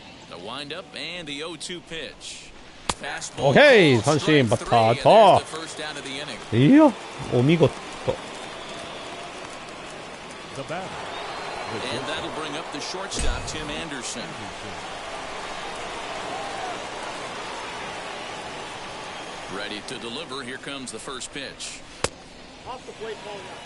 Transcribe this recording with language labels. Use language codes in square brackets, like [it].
[en] The windup and the 0-2 pitch. Fastball. [ja] Okay, 三振バッターと。いや、お見事。 [en] And that'll bring up the shortstop, Tim Anderson. Ready to deliver. Here comes the first pitch. Off the plate, ball 1.